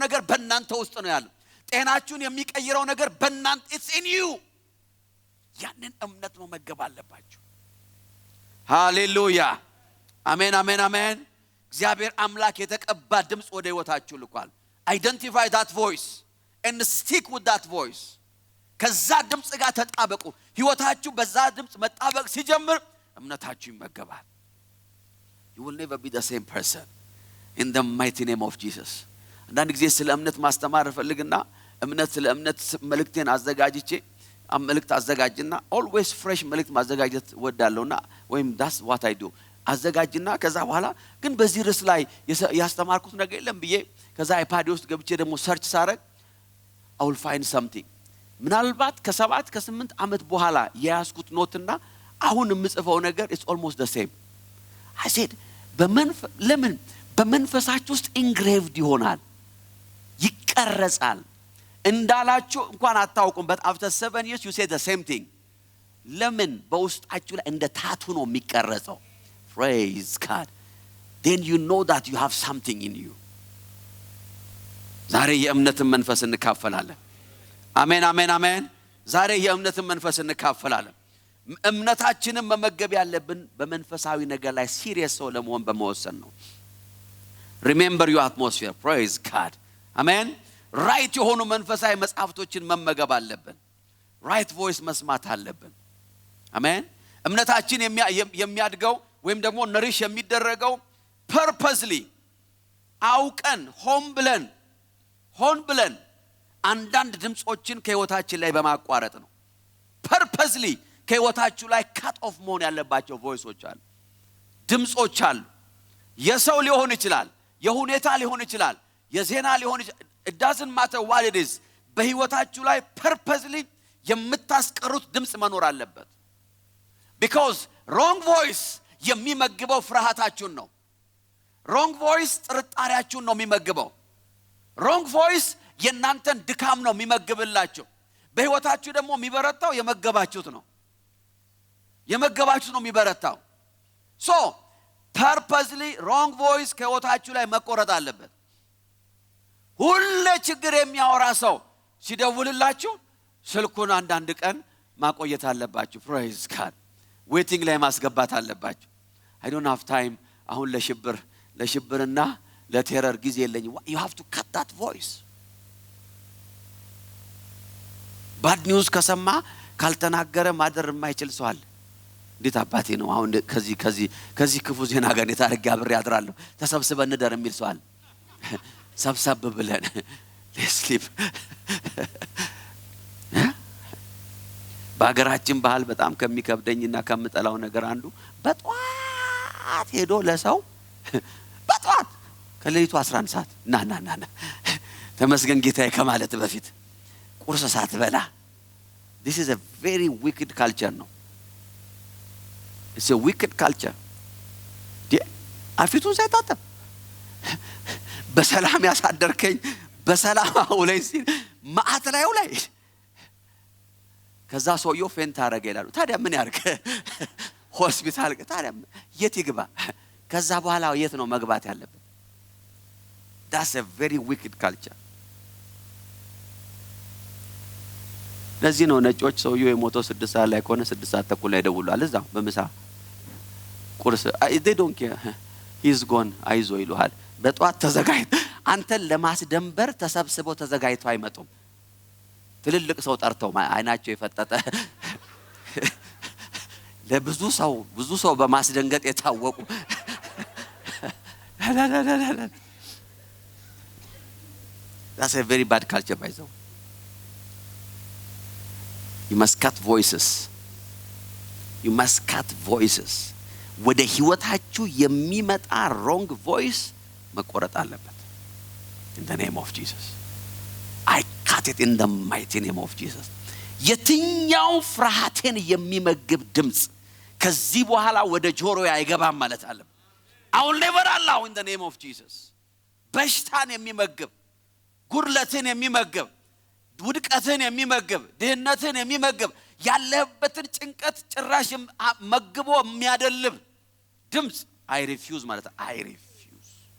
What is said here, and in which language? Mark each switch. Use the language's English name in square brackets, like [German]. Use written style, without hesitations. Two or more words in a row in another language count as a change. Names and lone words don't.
[Amharic] ነገር በእናንተ ውስጥ ነው ያለው። ጤናችሁን የሚቀይረው ነገር በእናንተ [English] it's in you። [Amharic] ያንን እምነት መመገብ አለባችሁ። ሃሌሉያ አሜን አሜን አሜን። እግዚአብሔር አምላክ የተቀባ ድምጽ ወደ ህይወታችሁ ልኳል። [English] identify that voice and stick with that voice። [Amharic] ከዛ ድምጽ ጋር ተጣበቁ። ህይወታችሁ በዛ ድምጽ መጣበቅ ሲጀምር እምነታችሁ ይመገባል። [English] you will never be the same person in the mighty name of Jesus። [Amharic] አንዳንድ ጊዜ ስለ እምነት ማስተማር ፈልግና እምነት ስለ እምነት መልእክቴን አዘጋጅቼ መልእክት አዘጋጅና [English] always fresh [Amharic] መልእክት ማዘጋጀት ወዳለውና ወይም [English] that's what I do [Amharic] አዘጋጅና ከዛ በኋላ ግን በዚህ ርዕስ ላይ ያስተማርኩት ነገር የለም ብዬ ከዛ አይፓድ ውስጥ ገብቼ ደግሞ ሰርች ሳረግ [English] I will find something። [Amharic] ምናልባት ከ7 ከ8 አመት በኋላ ያያስኩት ኖትና አሁን የምጽፈው ነገር [English] it's almost the same። I said [Amharic] ለምን በመንፈሳችሁ ውስጥ engraved ይሆናል፣ ይቀረጻል። እንዳላችሁ እንኳን አታውቁም [English] but after 7 years you say the same thing። [Amharic] ለምን በውስጣችሁ ላይ እንደ ታቱ ነው የሚቀረጸው። [English] Praise God. Then you know that you have something in you። [Amharic] ዛሬ የእምነትን መንፈስ እንካፈላለን። አሜን አሜን አሜን። ዛሬ የእምነትን መንፈስ እንካፈላለን። እምነታችንን መመገብ ያለብን በመንፈሳዊ ነገር ላይ ሲሪየስ ሰው ለመሆን በመወሰን ነው። [English] remember your atmosphere. Praise God. [Amharic] አሜን። ራይት የሆኑ መንፈሳዊ መጽሐፍቶችን መመገብ አለብን። [English] right voice [Amharic] መስማት አለብን። አሜን። እምነታችን የሚያድገው ወይም ደግሞ ነሪሽ የሚደረገው purposely አውቀን ሆን ብለን አንዳንድ ድምጾችን ከህይወታችን ላይ በማቋረጥ ነው። purposely ከህይወታችሁ ላይ [English] cut off [Amharic] መሆን ያለባቸው ቮይሶች አሉ፣ ድምጾች አሉ። የሰው ሊሆን ይችላል፣ የሁኔታ ሊሆን ይችላል፣ የዜና ሊሆን ይችላል። [English] it doesn't matter what it is። [Amharic] በህይወታችሁ ላይ purposely የምታስቀሩት ድምጽ መኖር አለበት። [English] because wrong voice [Amharic] የሚመግበው ፍርሃታችሁን ነው። [English] wrong voice [Amharic] ጥርጣሬያችሁን ነው የሚመግበው። [English] wrong voice [Amharic] የናንተን ድካም ነው የሚመግብላችሁ። በህይወታችሁ ደግሞ የሚበረታው የመገባችሁት ነው የሚበረታው። [English] so purposely wrong voice [Amharic] ከህይወታችሁ ላይ መቆረጥ አለበት። ሁሉ ችግር የሚያወራ ሰው ሲደውልላችሁ ስልኩን አንዳንድ ቀን ማቆየት አለባችሁ። [English] praise God። [Amharic] ዌቲንግ ላይ ማስገባት አለባችሁ። [English] I don't have time [Amharic] አሁን ለሽብርና ለቴረር ጊዜ የለኝም። [English] you have to cut that voice። bad news [Amharic] ከሰማ ካልተናገረ ማደር የማይችል ሰው አለ። እንዴት አባቴ ነው አሁን ከዚህ ክፉ ዜና ጋር የታረጋ አብሬ አድራለሁ ተሰብስበን እንደር የሚል ሰው አለ። ሰብሰብ ብለን ለስሊፕ በአገራችን ባህል በጣም ከሚከብደኝና ከምጠላው ነገር አንዱ በጧት ሄዶ ለሰው በጧት ከሌሊቱ 11 ሰዓት ና ተመስገን ጌታዬ ከማለት በፊት ቁርስ ሳትበላ [English] this is a very wicked culture [Amharic] ነው። [English] it's a wicked culture። [Amharic] አፊቱን ሳይታጠብ በሰላም ያሳደርከኝ በሰላም አውለኝ ሲል ማአት ላይ ከዛ ሰውየው ፌንት አረገ ይላሉ። ታዲያ ምን ያርግ? ሆስፒታል ታዲያ የት ይግባ? ከዛ በኋላ የት ነው መግባት ያለበት? [English] that's a very wicked culture። [Amharic] ለዚህ ነው ነጮች ሰውየው የሞተው 6 ሰዓት ላይ ከሆነ 6 ሰዓት ተኩል ላይ ደውሏል። እዛው በምሳ ቁርስ [English] they don't care he's gone [Amharic] አይዞ ይሉሃል። በጧት ተዘጋጅ አንተን ለማስደንበር ተሰብስበው ተዘጋጅተው አይመጡም። ትልልቅ ሰው ጠርተው አይናቸው የፈጠጠ ለብዙ ሰው በማስደንገጥ የታወቁ [English] that's a very bad culture by the way. You must cut voices [Amharic] ወደ ህይወታችሁ የሚመጣ [English] wrong voice [Amharic] መቆረጥ አለበት [English] in the name of Jesus. I cut it in the mighty name of Jesus. [Amharic] የትኛው ፍርሃትን የሚመግብ ድምጽ ከዚህ በኋላ ወደ ጆሮዬ አይገባም ማለት አለ። [English] I will never allow in the name of Jesus. [Amharic] በሽታን የሚመግብ ጉድለትን የሚመግብ ውድቀትን የሚመግብ ድህነትን የሚመግብ ያለህበትን ጭንቀት ጭራሽ መግቦ የሚያደልብ ድምጽ [English] I refuse [Amharic] ማለት [English] I refuse.